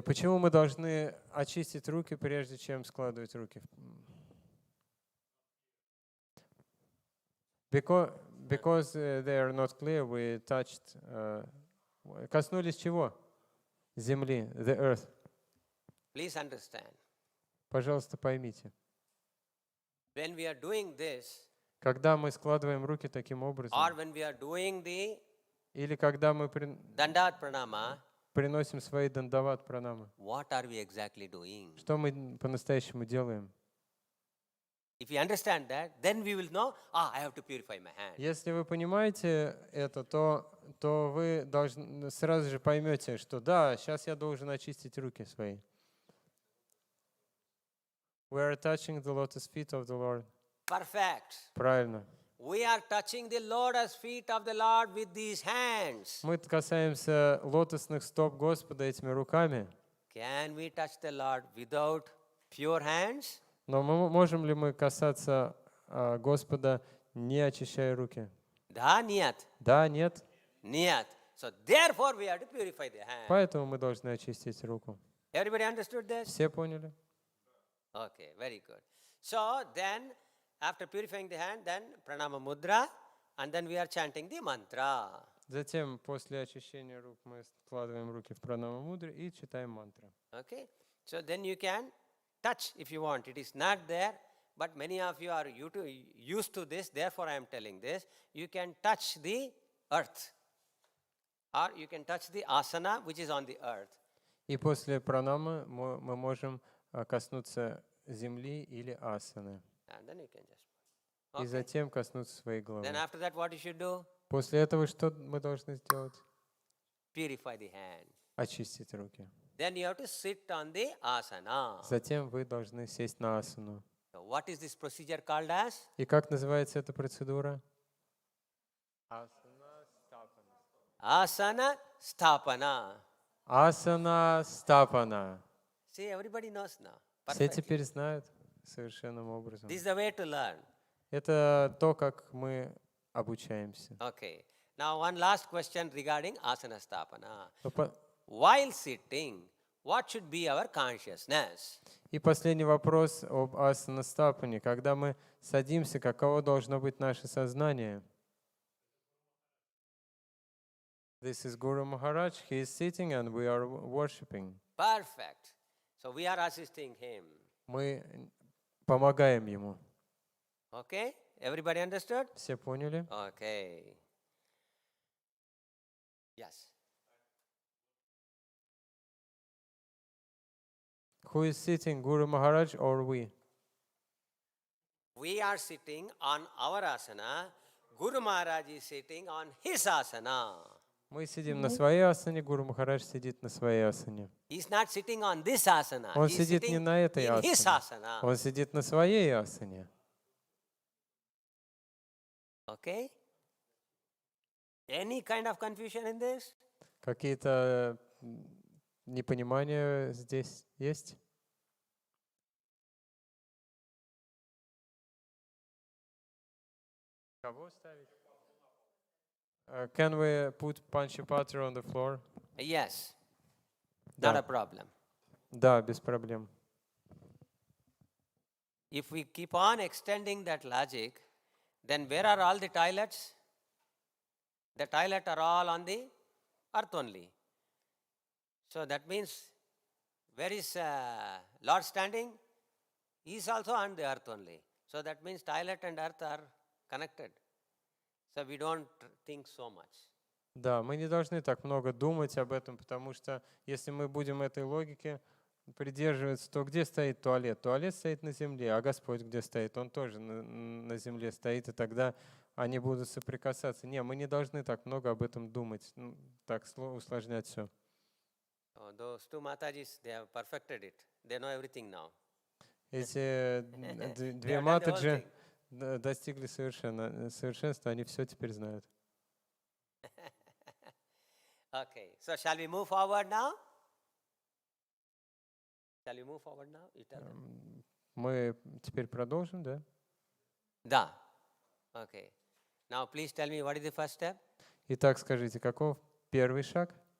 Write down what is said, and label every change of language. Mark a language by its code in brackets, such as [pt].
[ru] Почему мы должны очистить руки, прежде чем складывать руки? [en] Because they are not clear, we touched. [ru] Коснулись чего? Земли, [en] the earth. Please understand. [ru] Пожалуйста, поймите. [en] When we are doing this, [ru] Когда мы складываем руки таким образом, [en] or when we are doing the [ru] или когда мы [en] Dandat Pranama, [ru] приносим свои дандават пранамы, [en] what are we exactly doing? [ru] что мы по-настоящему делаем? [en] If you understand that, then we will know, I have to purify my hand. [ru] Если вы понимаете это, то вы должны, сразу же поймете, что да, сейчас я должен очистить руки свои. [en] We are touching the lotus feet of the Lord. Perfect. [ru] Правильно. [en] we are touching the lotus feet of the Lord with these hands. [ru] Мы касаемся лотосных стоп Господа этими руками. [en] Can we touch the Lord without pure hands? [ru] Но можем ли мы касаться Господа, не очищая руки? Да, нет. Да, нет. Нет. [en] So therefore we have to purify the hand. [ru] Поэтому мы должны очистить руку. [en] Everybody understood this? [ru] Все поняли? [en] Okay, very good. So then, after purifying the hand, then pranama mudra, and then we are chanting the mantra. [ru] Затем, после очищения рук, мы складываем руки в пранама мудре и читаем мантру. [en] Okay, so then you can touch if you want. It is not there, but many of you are used to this, therefore I am telling this. You can touch the earth, or you can touch the asana which is on the earth. [ru] И после пранамы мы можем коснуться земли или асаны. [en] And then you can just. [ru] И [en] Okay. [ru] затем коснуться своей головы. [en] Then after that, what you should do? [ru] После этого что мы должны сделать? [en] Purify the hand. [ru] Очистить руки. [en] Then you have to sit on the asana. [ru] Затем вы должны сесть на асану. [en] So what is this procedure called as? [ru] И как называется эта процедура? [en] Asana stapana. [ru] Асана стапана. [en] See, everybody knows now. [ru] Все [en] Perfect. [ru] теперь знают совершенным образом. [en] This is the way to learn. [ru] Это то, как мы обучаемся. [en] Okay. Now one last question regarding asana stapana. [ru] Но по- [en] While sitting, what should be our consciousness? [ru] И последний вопрос об асана стапане. Когда мы садимся, каково должно быть наше сознание? [en] This is Guru Maharaj. He is sitting and we are worshipping. Perfect. So we are assisting him. [ru] Мы помогаем ему. [en] Okay? Everybody understood? [ru] Все поняли? [en] Okay. Yes. Who is sitting, Guru Maharaj or we? We are sitting on our asana. Guru Maharaj is sitting on his asana. [ru] Мы сидим на своей асане, Гуру Махарадж сидит на своей асане. [en] He's not sitting on this asana. [ru] Он [en] He's [ru] сидит не [en] sitting [ru] на этой [en] in his [ru] асане. [en] asana. [ru] Он сидит на своей асане. [en] Okay? Any kind of confusion in this? [ru] Какие-то непонимания здесь есть? Кого ставить? [en] Can we put Panchapatra on the floor? Yes. [ru] Да. [en] Not a problem. [ru] Да, без проблем. [en] If we keep on extending that logic, then where are all the toilets? The toilets are all on the earth only. So that means, where is Lord standing? He is also on the earth only. So that means toilet and earth are connected. So we don't think so much. [ru] Да, мы не должны так много думать об этом, потому что если мы будем этой логике придерживаться, то где стоит туалет? Туалет стоит на земле, а Господь где стоит? Он тоже на земле стоит, и тогда они будут соприкасаться. Не, мы не должны так много об этом думать, так усложнять все. [en] Those two Matajis, they have perfected it. They know everything now. [ru] Эти две [en] have done the whole [ru] матаджи [en] thing. [ru] достигли совершенства, они все теперь знают. [en] Okay, so shall we move forward now? Shall we move forward now? You tell them. [ru] Мы теперь продолжим, да? Da. [en] Okay. Now please tell me what is the first step? [ru] Итак, скажите, каков первый шаг?